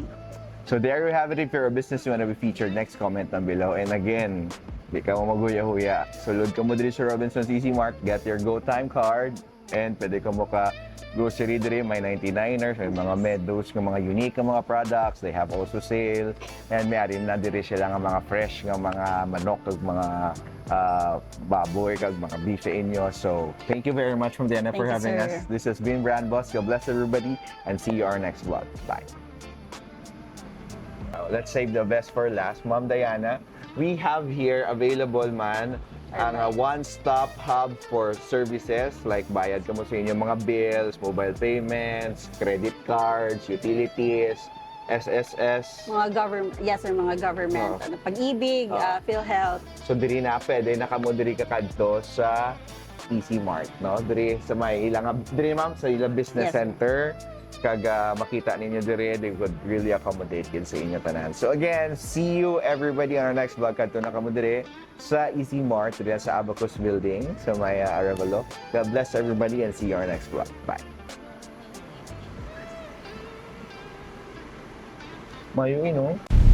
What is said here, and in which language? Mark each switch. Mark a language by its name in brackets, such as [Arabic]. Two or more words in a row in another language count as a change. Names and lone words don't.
[English] So there you have it. If you're a business you want to be featured, next comment down below. And again, [Hiligaynon] di ka mo maghuya-huya. Sulod ka mo diri sa Robinsons Easy Mart, [English] get your Go Time card, [Hiligaynon] and pwede ka mo ka grocery diri, may 99ers, may mga Meadows, nga mga unique nga mga products. [English] They have also sale. [Hiligaynon] And may arin na diri sila nga mga fresh nga mga manok, kag mga baboy, kag mga beef sa inyo. [English] So, thank you very much from Diana for Thank you, having sir. us. This has been Brand Boss. God bless everybody, and see you our next vlog. Bye. Let's save the best for last. Ma'am Diana, we have here available [Hiligaynon] man ang [English] one-stop hub for services like [Hiligaynon] bayad ka mo sa inyong mga bills, [English] mobile payments, credit cards, utilities, SSS. [Hiligaynon] Mga government, [English] yes sir, [Hiligaynon] mga government, Pag-ibig, PhilHealth. So diri na pwede na kamo diri kakadto sa Easy Mart, no? Diri sa may ilang diri ma'am sa ilang business [English] Yes. [Hiligaynon] center kag makita ninyo diri, [English] they would really accommodate [Hiligaynon] yun sa inyo tanan. [English] So again, see you everybody on our next vlog [Hiligaynon] kadto na kamo diri sa Easy Mart diri sa Abacus Building sa may Arevalo. [English] God bless everybody and see you on our next vlog. Bye. [Hiligaynon] Mayo ino.